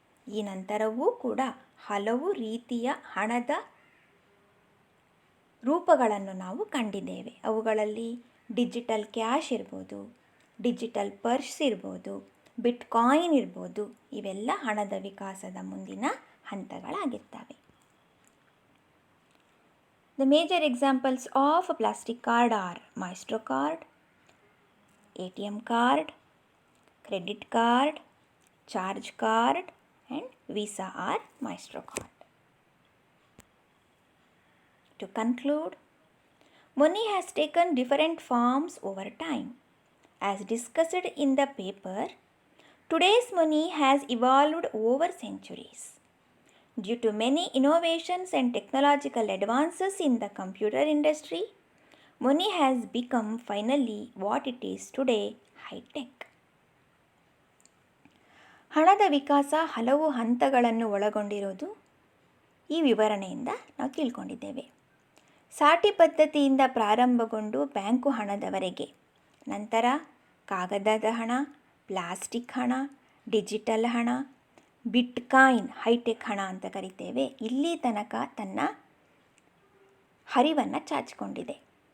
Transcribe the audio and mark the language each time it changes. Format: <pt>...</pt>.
<kn>ಈ ನಂತರವೂ ಕೂಡ ಹಲವು ರೀತಿಯ ಹಣದ ರೂಪಗಳನ್ನು ನಾವು ಕಂಡಿದ್ದೇವೆ. ಅವುಗಳಲ್ಲಿ ಡಿಜಿಟಲ್ ಕ್ಯಾಶ್ ಇರ್ಬೋದು, ಡಿಜಿಟಲ್ ಪರ್ಸ್ ಇರ್ಬೋದು, ಬಿಟ್ಕಾಯಿನ್ ಇರ್ಬೋದು. ಇವೆಲ್ಲ ಹಣದ ವಿಕಾಸದ ಮುಂದಿನ ಹಂತಗಳಾಗಿರ್ತವೆ.</kn> <en>The major examples of a plastic card are Maestro card, ATM card, credit card, charge card and Visa or Maestro card. To conclude, money has taken different forms over time. As discussed in the paper, today's money has evolved over centuries. Due to many innovations and technological advances in the computer industry, money has become finally what it is today, high-tech.</en> <kn>ಹಣದ ವಿಕಾಸ ಹಲವು ಹಂತಗಳನ್ನು ಒಳಗೊಂಡಿರೋದು ಈ ವಿವರಣೆಯಿಂದ ನಾವು ತಿಳ್ಕೊಂಡಿದ್ದೇವೆ. ಸಾಟಿ ಪದ್ಧತಿಯಿಂದ ಪ್ರಾರಂಭಗೊಂಡು bank ಹಣದವರೆಗೆ, ನಂತರ ಕಾಗದದ ಹಣ, ಪ್ಲಾಸ್ಟಿಕ್ ಹಣ, ಡಿಜಿಟಲ್ ಹಣ, ಬಿಟ್ಕಾಯಿನ್ ಹೈಟೆಕ್ ಹಣ ಅಂತ ಕರಿತೇವೆ, ಇಲ್ಲಿ ತನಕ ತನ್ನ ಹರಿವನ್ನು ಚಾಚಿಕೊಂಡಿದೆ.</kn>